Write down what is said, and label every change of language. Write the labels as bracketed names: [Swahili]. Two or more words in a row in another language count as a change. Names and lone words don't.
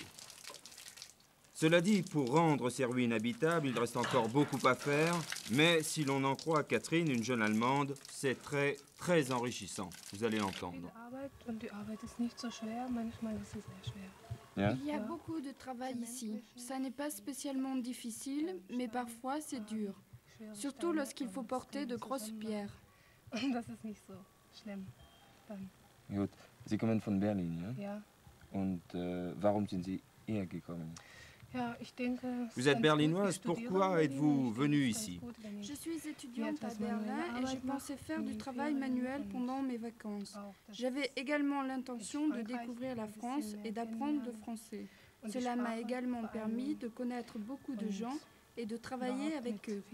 [French] Cela dit, pour rendre ces ruines habitables, il reste encore beaucoup à faire, mais si l'on en croit Catherine, une jeune Allemande, c'est très, très enrichissant. Vous allez l'entendre. Il y a beaucoup de travail ici. Ça n'est pas spécialement difficile, mais parfois c'est dur. Surtout lorsqu'il faut porter de grosses pierres. [German] Gut, Sie kommen von Berlin, ja? Ja. Und warum sind Sie hierher gekommen? [French] Vous êtes berlinoise, pourquoi êtes-vous venue ici? Je suis étudiante à Berlin et j'ai pensé faire du travail manuel pendant mes vacances. J'avais également l'intention de découvrir la France et d'apprendre le français. Cela m'a également permis de connaître beaucoup de gens et de travailler avec eux.